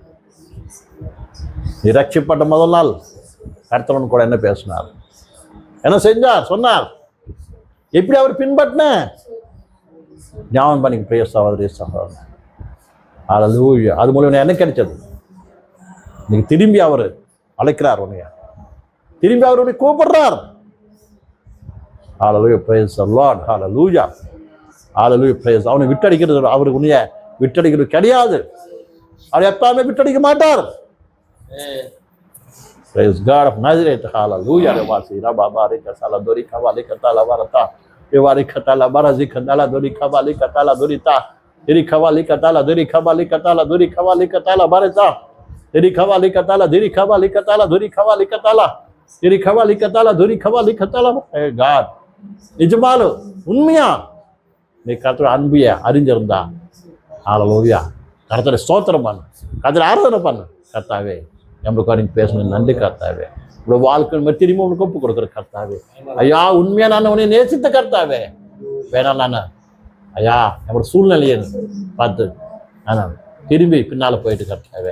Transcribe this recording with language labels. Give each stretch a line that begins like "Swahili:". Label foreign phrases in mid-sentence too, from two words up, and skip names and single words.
Tamil: நீ ரட்சிப்பட்ட முதல் நாள் கர்த்தரன் கூட என்ன பேசினார், என்ன செஞ்சார், சொன்னார், எப்படி அவர் பின்பற்றின ஞாபகம் பண்ணிக்க. பிரிய சகோதரி சகோதரி, ஹல்லேலூயா. அது மூலம் என்ன கிடைச்சது? நீங்க திரும்பி அவர் அழைக்கிறார், உன்னைய திரும்பி அவர் உன்னை கூப்பிடுறார். ஹல்லேலூயா,
English: praise the Lord,
Tamil: ஹல்லேலூயா, ஹல்லேலூயா, praise. அவனை விட்டடிக்கிறது, அவருக்கு உன்னைய விட்டடிக்கிறது கிடையாது. அவர் எப்பவுமே விட்டடிக்க மாட்டார்.
English: Praise God of Nazareth, hallelujah. Revasi rababa rekasala dori kavali katala varata evari katala barazi katala dori kavali katala dorita diri kavali katala dori kavali katala dori kavali katala barata diri kavali katala diri kavali katala dori kavali katala diri kavali katala dori kavali katala. Hey God,
Tamil: நிஜமாலு உண்மையா நீ கர்த்தரை அன்பிய அறிஞ்சிருந்தா, ஹல்லேலூயா, கர்த்தரை ஸ்தோத்திரம் பண்ணு, கர்த்தரை ஆராதனை பண்ணு. கர்த்தாவே, நம்மளுக்கு நீங்க பேசணும், நன்றி கர்த்தாவே. உங்களோட வாழ்க்கை திரும்ப உனக்கு ஒப்பு கொடுக்குற கர்த்தாவே. ஐயா, உண்மையா நான் உன்னை நேசித்த கர்த்தாவே. வேணாம் நான் ஐயா நம்மளோட சூழ்நிலையை பார்த்து நான் திரும்பி பின்னால போயிட்டு கர்த்தாவே.